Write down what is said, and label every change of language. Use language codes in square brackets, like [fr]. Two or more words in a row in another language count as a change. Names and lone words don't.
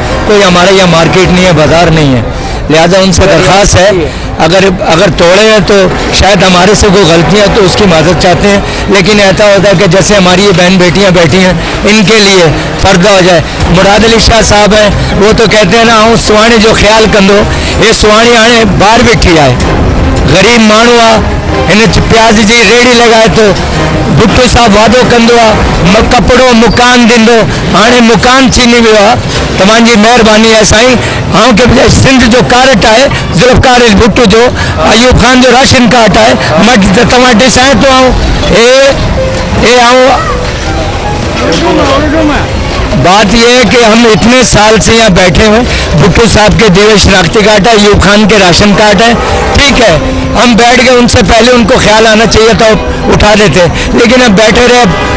[hi] कोई हमारे यहाँ मार्केट नहीं है, बाजार नहीं है। लिहाजा उनसे दरख्वास्त है, अगर तोड़े हैं तो शायद हमारे से कोई गलतियाँ तो उसकी मदद चाहते हैं। लेकिन ऐसा होता है कि जैसे हमारी ये बहन बेटियाँ बैठी हैं, इनके लिए पर्दा हो जाए। [sd] मुराद अली शाह [hi] साहब हैं, वो तो कहते हैं ना, [sd] हूँ सुहानी जो ख्याल कंदो, ये सुहानी आने बाहर बैठी आए। गरीब माण्हू आहे, हिन प्याज जी रेड़ी लगाए तो भुट्टो साहब वादो कंदो आहे, कपिड़ो मुकान ॾींदो, हाणे मुकान छीनी वियो आहे। तव्हांजी महिरबानी आहे साईं। ऐं की सिंध जो कार्ड आहे, ज़ुल्फ़कार भुट्टो जो, अयूब खान जो राशन कार्ड आहे, मां तव्हां ॾिसां थो। [hi] बात यह है कि हम इतने साल से यहाँ बैठे हुए, भुट्टो साहब के दिए शनाख्ती कार्ड है, अयूब खान के राशन कार्ड है, ठीक है। हम बैठ गए, उनसे पहले उनको ख्याल आना चाहिए था, उठा देते, लेकिन अब बैठे रहे।